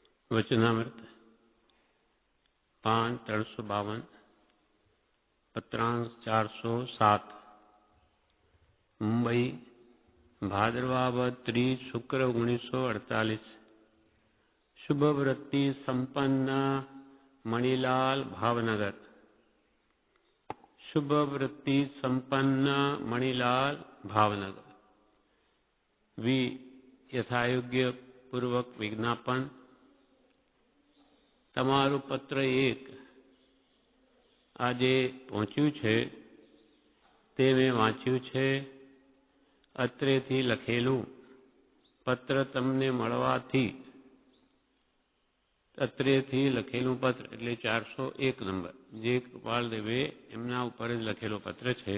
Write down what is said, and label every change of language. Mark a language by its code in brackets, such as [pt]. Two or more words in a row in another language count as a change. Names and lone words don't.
[gu] વચનામૃત 5/352 પત્રાંશ 407 મુંબઈ ભાદ્રવા 30 શુક્ર 1948 શુભ વૃત્તિ સંપન્ન મણિલાલ ભાવનગર। શુભ વૃત્તિ સંપન્ન મણિલાલ ભાવનગર। યથાયોગ્ય પૂર્વક વિજ્ઞાપન। તમારું પત્ર 1 આજે પહોંચ્યું છે તે મેં વાંચ્યું છે। અત્રેથી લખેલું પત્ર તમને મળવાથી, અત્રેથી લખેલું પત્ર એટલે 401 નંબર, જે કૃપાલદેવે એમના ઉપર જ લખેલો પત્ર છે।